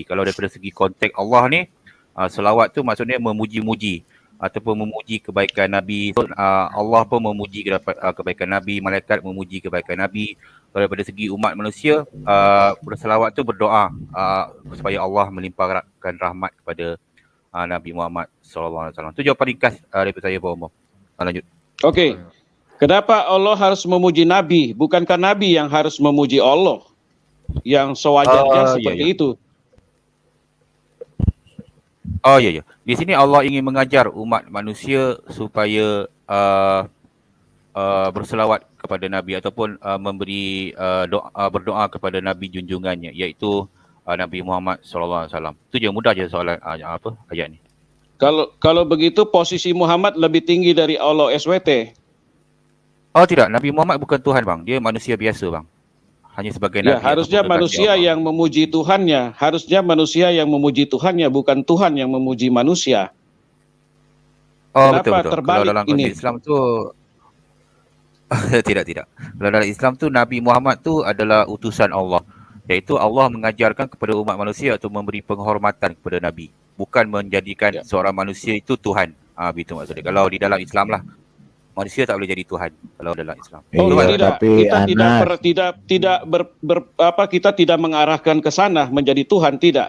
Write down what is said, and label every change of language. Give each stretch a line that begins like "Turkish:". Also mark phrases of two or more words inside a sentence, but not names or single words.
Malay: Kalau daripada segi konteks Allah ni, selawat tu maksudnya memuji-muji ataupun memuji kebaikan Nabi. So, Allah pun memuji kebaikan Nabi, malaikat memuji kebaikan Nabi. Kalau daripada segi umat manusia, berselawat tu berdoa supaya Allah melimpahkan rahmat kepada Nabi Muhammad SAW. Itu jawapan ringkas daripada saya, Pak Umar. Lanjut.
Indonesian: Oke. Kenapa Allah harus memuji Nabi? Bukankah Nabi yang harus memuji Allah? Yang sewajarnya seperti itu.
Malay: Oh ya. Di sini Allah ingin mengajar umat manusia supaya berselawat kepada Nabi ataupun memberi berdoa kepada Nabi junjungannya, iaitu Nabi Muhammad SAW. Itu je, mudah je soalan ayat ni.
Indonesian: Kalau begitu posisi Muhammad lebih tinggi dari Allah SWT.
Malay: Oh tidak, Nabi Muhammad bukan Tuhan bang, dia manusia biasa bang. Hanya sebagai Nabi.
Indonesian: Ya, harusnya manusia yang memuji Tuhannya. Harusnya manusia yang memuji Tuhannya, bukan Tuhan yang memuji manusia. Oh Kenapa
Malay: betul.
Indonesian: terbalik
Malay: Kalau dalam
Indonesian: ini?
Malay: Islam tu tidak. Kalau dalam Islam tu Nabi Muhammad tu adalah utusan Allah. Iaitu Allah mengajarkan kepada umat manusia untuk memberi penghormatan kepada Nabi. Bukan menjadikan seorang manusia itu Tuhan. Begitu maksudnya. Kalau di dalam Islam lah, manusia tak boleh jadi Tuhan kalau dalam Islam. Kita tidak mengarahkan ke sana menjadi Tuhan, tidak.